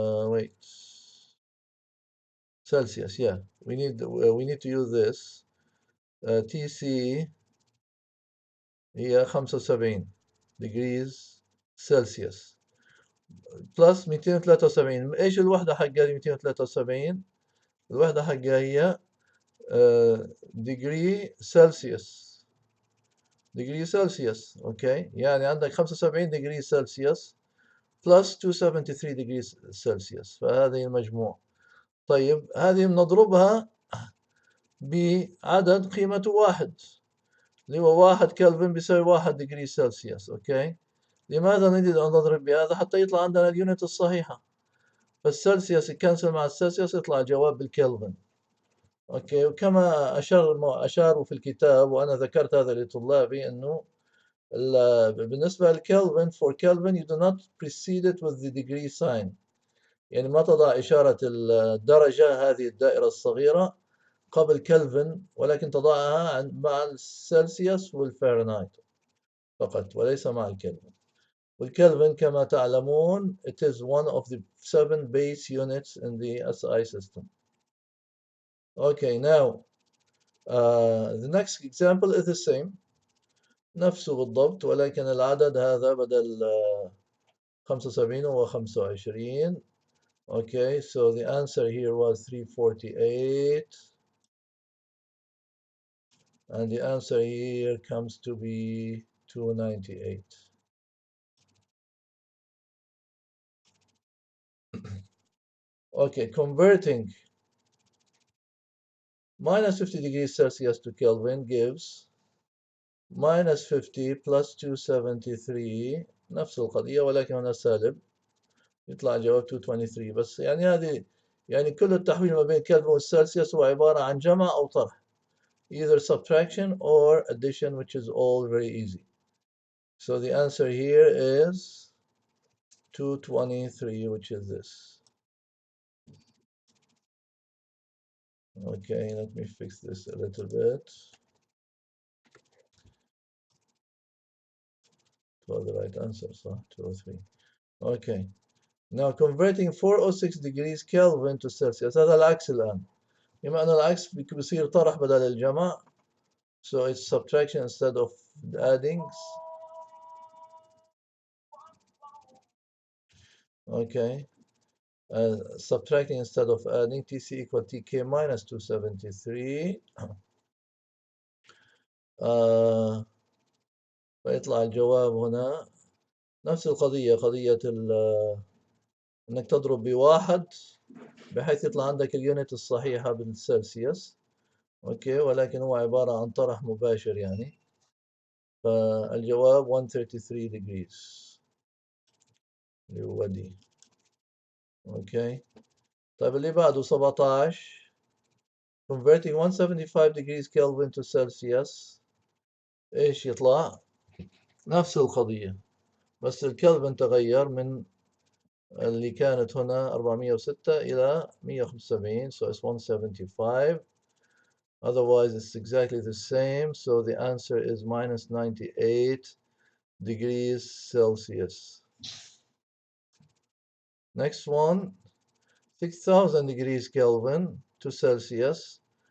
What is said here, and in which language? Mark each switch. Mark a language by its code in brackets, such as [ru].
[en] wait Celsius, yeah, we need to use this. TC هي 75 degrees Celsius plus 273. [ar] ايش الوحدة حقها 273؟ الوحدة حقها هي degree Celsius. degree Celsius اوكي، يعني عندك [en] 75 degree Celsius plus 273 degree Celsius، [ar] فهذه المجموع. طيب هذه بنضربها بعدد قيمته واحد، اللي هو 1 كلفن بيساوي 1 ديجري سلسيوس. اوكي، لماذا نريد ان نضرب بهذا؟ حتى يطلع عندنا اليونت الصحيحة، فالسلسيوس يكنسل مع السلسيوس يطلع الجواب بالكلفن. اوكي، وكما اشاروا في الكتاب وانا ذكرت هذا لطلابي انه بالنسبة للكلفن [en] for Kelvin you do not precede it with the degree sign، [ar] يعني ما تضع إشارة الدرجة هذه الدائرة الصغيرة قبل كلفن، ولكن تضعها مع السلسيوس والفahrenheit فقط وليس مع الكلفن. والكلفن كما تعلمون [en] it is one of the 7 base units in the SI system. Okay, now the next example is the same، [ar] نفسه بالضبط، ولكن العدد هذا بدل 75 هو 25. [en] Okay, so the answer here was 348, and the answer here comes to be 298. Okay, converting minus 50 degrees Celsius to Kelvin gives minus 50 plus 273. [ar] نفس القضية ولكن هنا سالب، يطلع جواب 223. بس يعني هذه يعني كل التحويل ما بين كلفن والسلسيوس هو عبارة عن جمع أو طرح، [en] either subtraction or addition, which is all very easy. So the answer here is 223, which is this. Okay, let me fix this a little bit for the right answer. So 203. Okay, now converting 406 degrees Kelvin to Celsius. [ar] هذا العكس الآن، بما أن العكس بيصير طرح بدل الجمع. [en] So it's subtraction instead of adding. Okay, subtracting instead of adding. TC equal TK minus 273. [ar] فيطلع الجواب هنا نفس القضية، قضية انك تضرب بواحد بحيث يطلع عندك اليونت الصحيحة بالسلسيوس. اوكي، ولكن هو عبارة عن طرح مباشر يعني، فالجواب 133 degrees اللي هو دي. اوكي، طيب اللي بعده 17 [en] converting 175 degrees Kelvin to Celsius، [ar] ايش يطلع؟ نفس القضية، بس الكلفن تغير من اللي كانت هنا 406 إلى 175. [en] So it's 175. Otherwise, it's exactly the same. So the answer is minus 98 degrees Celsius. Next one, 6000 degrees Kelvin to Celsius.